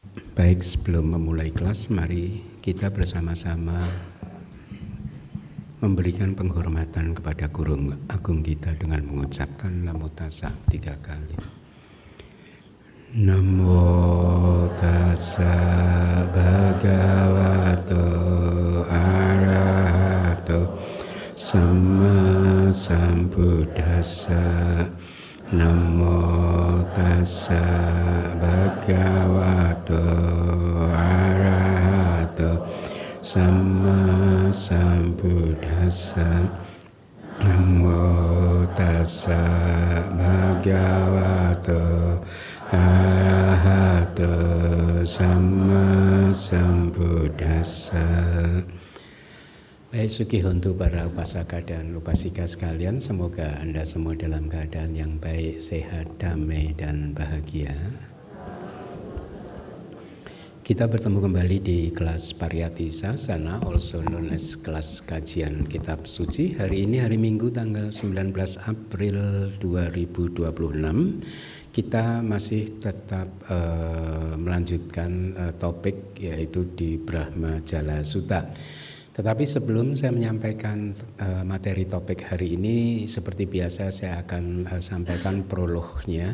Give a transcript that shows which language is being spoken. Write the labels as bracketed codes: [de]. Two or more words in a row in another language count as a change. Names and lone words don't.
[id] Baik, sebelum memulai kelas, mari kita bersama-sama memberikan penghormatan kepada guru agung kita dengan mengucapkan Namo Tassa 3 kali. [pi] Namo Tassa Bhagavato Arahato Sama Sambuddhassa. Namo Tassa Bhagavato Arahato Sama Sambuddhassa. Namo Tassa Bhagavato Arahato Sama Sambuddhassa. [id] Baik, Sugihontu para upasaka dan upasika sekalian, semoga Anda semua dalam keadaan yang baik, sehat, damai, dan bahagia. Kita bertemu kembali di kelas Pariyati Sasana, [en] also known as [id] kelas kajian kitab suci. Hari ini hari Minggu tanggal 19 April 2026. Kita masih tetap melanjutkan topik, yaitu di Brahma Jala Sutta. Tetapi sebelum saya menyampaikan materi topik hari ini, seperti biasa saya akan sampaikan prolognya.